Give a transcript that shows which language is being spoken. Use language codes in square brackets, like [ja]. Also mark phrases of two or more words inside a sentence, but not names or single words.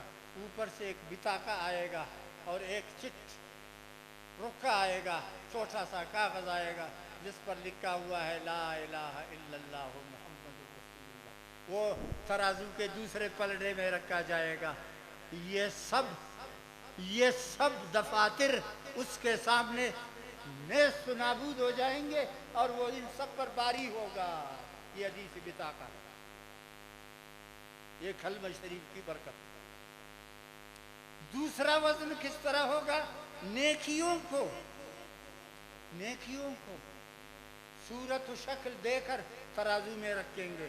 [ur] اوپر سے ایک بطاقہ آئے گا اور ایک چٹ رکا آئے گا, چھوٹا سا کاغذ آئے گا جس پر لکھا ہوا ہے [ar] لا الہ الا اللہ محمد رسول اللہ. [ur] وہ ترازو کے دوسرے پلڑے میں رکھا جائے گا. یہ سب دفاتر اس کے سامنے نیست و نابود ہو جائیں گے اور وہ ان سب پر باری ہوگا. یہ حدیث بطاقہ, یہ کلمہ شریف کی برکت. دوسرا وزن کس طرح ہوگا؟ نیکیوں کو صورت و شکل دے کر ترازو میں رکھیں گے.